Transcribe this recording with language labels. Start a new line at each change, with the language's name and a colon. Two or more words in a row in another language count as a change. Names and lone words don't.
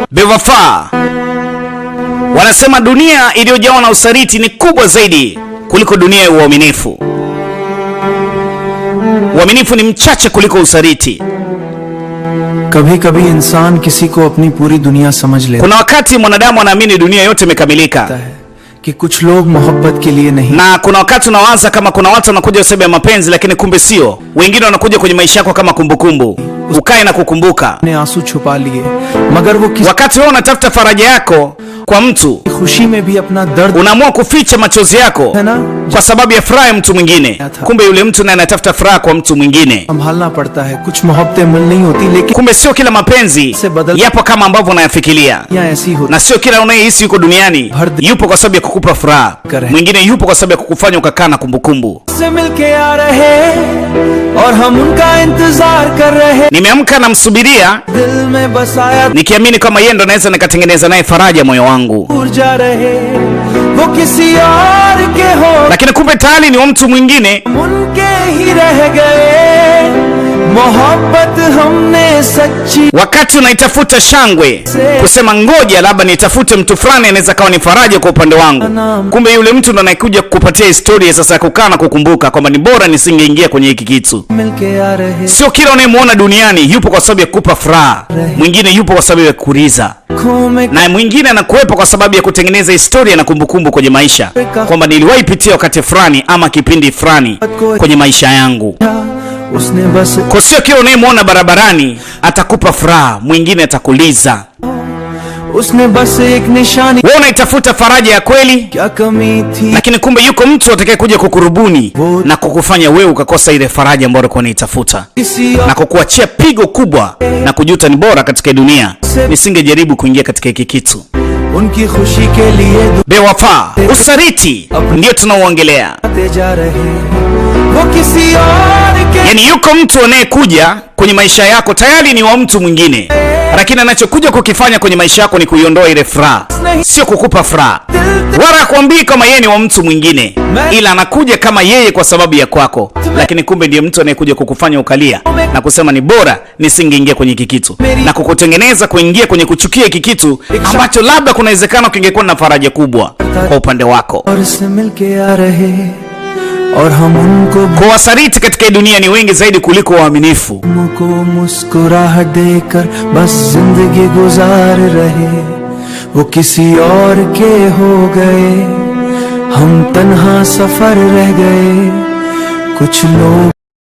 Swahili: Bewafa wanasema dunia iliyojawa na usaliti ni kubwa zaidi kuliko dunia ya uaminifu. Uaminifu ni mchache kuliko usaliti.
Hindi: कभी कभी इंसान किसी को अपनी पूरी दुनिया समझ लेता है।
Swahili: Kuna wakati mwanadamu anaamini dunia yote imekamilika
Hindi: कि कुछ लोग मोहब्बत के लिए नहीं,
Swahili: na kuna wakati unawaza kama kuna watu wanakuja kwa sababu ya mapenzi, lakini kumbe sio. Wengine wanakuja kwenye maisha yako kama kumbukumbu, ukae na kukumbuka.
Hindi: ने आंसू छुपा लिए, मगर वो किसी
Swahili: Wakati wewe unatafuta faraja yako kwa mtu,
Hindi: खुशी में भी अपना दर्द
Swahili: unaamua kuficha machozi yako kwa sababu ya furaha ya mtu mwingine. Kumbe yule mtu naye anatafuta furaha kwa mtu mwingine.
Hindi: संभालना पड़ता है। कुछ मोहब्बतें मिल नहीं होती, लेकिन
Swahili: Kumbe sio kila mapenzi yapo kama ambavyo unayafikiria,
Hindi: या ऐसी होती,
Swahili: na sio kila unayehisi yuko duniani yupo kwa sababu ya kukupa furaha. Mwingine yupo kwa sababu ya kukufanya ukakaa na kumbukumbu.
Hindi: से मिलके आ रहे और हम उनका इंतजार कर रहे,
Swahili: Nimeamka na msubiria
Hindi: दिल में बसाया
Swahili: nikiamini kama yeye ndo naweza nikatengeneza naye faraja moyo wangu,
Hindi: दूर जा रहे, वो किसी और के हो,
Swahili: lakini kumbe tayari ni wa mtu mwingine.
Hindi: उनके ही रह गए। मोहब्बत हमने सच्ची,
Swahili: Wakati unaitafuta shangwe kusema ngoja labda nitafute mtu fulani anaweza kawa ni faraja kwa upande wangu, kumbe yule mtu ndo anayekuja kukupatia historia sasa ya kukaa na kukumbuka kwamba ni bora nisingeingia kwenye hiki kitu.
Hindi: मिलके आ रहे,
Swahili: Sio kila unayemuona duniani yupo kwa sababu ya kukupa furaha, mwingine yupo kwa sababu ya kukuliza, na mwingine anakuwepo kwa sababu ya kutengeneza historia na kumbukumbu kwenye maisha, kwamba niliwahi pitia wakati fulani ama kipindi fulani kwenye maisha yangu.
Hindi: उसने बस
Swahili: Kwa sio kila unayemuona barabarani atakupa furaha, mwingine atakuliza.
Hindi: उसने बस एक निशानी,
Swahili: Wewe unaitafuta faraja ya kweli,
Hindi: क्या कमी थी,
Swahili: lakini kumbe yuko mtu atakaye kuja kukurubuni na kukufanya wewe ukakosa ile faraja ambayo ulikuwa unaitafuta,
Hindi: किसी
Swahili: na kukuachia pigo kubwa na kujuta ni bora katika dunia nisingejaribu kuingia katika hiki kitu.
Hindi: उनकी खुशी के लिए
Swahili: Bewafa, usaliti ndio tunaoongelea.
Hindi: दुआते जा रहे, वो किसी और के,
Swahili: Yaani yuko mtu anayekuja kwenye maisha yako tayari ni wa mtu mwingine, lakini anachokuja kukifanya kwenye maisha yako ni kuiondoa ile furaha, sio kukupa furaha. Wala hakuambii kama yeye ni wa mtu mwingine, ila anakuja kama yeye kwa sababu ya kwako, lakini kumbe ndiye mtu anayekuja kukufanya ukalia na kusema ni bora nisingeingia kwenye hiki kitu, na kukutengeneza kuingia kwenye kuchukia hiki kitu ambacho labda kuna uwezekano kingekuwa na faraja kubwa kwa upande wako.
Hindi: और से मिलके आ रहे, और हम उनको
Swahili: Kwa wasaliti katika hii dunia ni wengi zaidi kuliko waaminifu.
Hindi: को मुस्कुराहट देकर बस जिंदगी गुजार रहे, वो किसी और के हो गए, हम तन्हा सफर रह गए। कुछ लोग